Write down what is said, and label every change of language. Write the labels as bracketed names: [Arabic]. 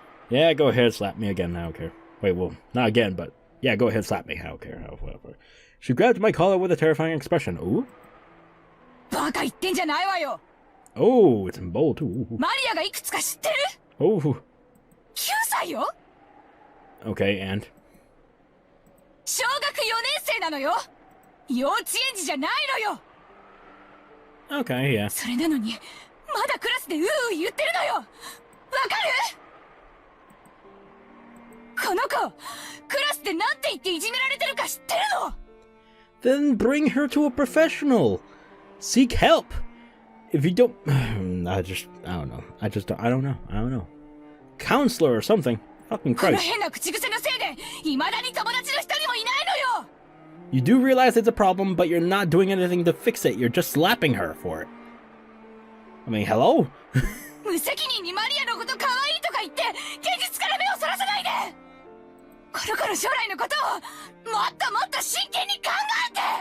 [English] Yeah, go ahead, slap me again, I don't care. Wait, well, not again, but yeah, go ahead, slap me, I don't care, whatever. She grabbed my collar with a terrifying expression. Ooh? [Japanese] バカ言ってんじゃないわよ。 [English] Oh, it's in bold, too. [Japanese] マリアがいくつか知ってる？ Oh. 9歳よ。 [English] Okay, and? [Japanese] 小学4年生なのよ。幼稚園児じゃないのよ。 [English] Okay, yeah. [Japanese] それなのにまだクラスで言ってるのよ。わかる？この子クラスでなんて言っていじめられてるか知ってるの？ [English] Then bring her to a professional. Seek help. If you don't... I don't know. Counselor or something. Fucking [Japanese] この [English] Christ. [Japanese] 変な口癖のせいで未だに友達の一人もいないのよ。 [English] You do realize it's a problem, but you're not doing anything to fix it. You're just slapping her for it. I mean, hello? [Japanese] 無責任にマリアのこと可愛いとか言って現実から目をそらさないで。この子の将来のことをもっともっと真剣に考えて。